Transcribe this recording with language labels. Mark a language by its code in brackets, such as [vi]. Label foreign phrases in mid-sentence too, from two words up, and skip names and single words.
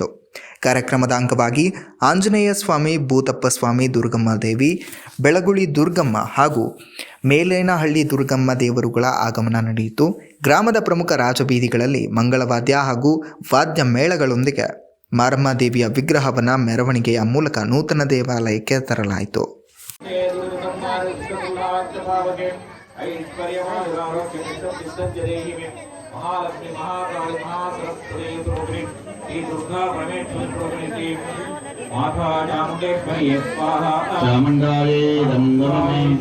[kn] ಕಾರ್ಯಕ್ರಮದ ಅಂಗವಾಗಿ ಆಂಜನೇಯ ಸ್ವಾಮಿ, ಭೂತಪ್ಪ ಸ್ವಾಮಿ, ದುರ್ಗಮ್ಮ ದೇವಿ, ಬೆಳಗುಳಿ ದುರ್ಗಮ್ಮ ಹಾಗೂ ಮೇಲೇನಹಳ್ಳಿ ದುರ್ಗಮ್ಮ ದೇವರುಗಳ ಆಗಮನ ನಡೆಯಿತು. ಗ್ರಾಮದ ಪ್ರಮುಖ ರಾಜಬೀದಿಗಳಲ್ಲಿ ಮಂಗಳವಾದ್ಯ ಹಾಗೂ ವಾದ್ಯ ಮೇಳಗಳೊಂದಿಗೆ ಮಾರಮ್ಮ ದೇವಿಯ ವಿಗ್ರಹವನ್ನು ಮೆರವಣಿಗೆಯ ಮೂಲಕ ನೂತನ ದೇವಾಲಯಕ್ಕೆ ತರಲಾಯಿತು. [sa] महालक्ष्मी महाकाली महासरस्वती दुर्गा परमेश्वरी माता चामुंडेश्वरी स्वाहा चामुंडाये नमः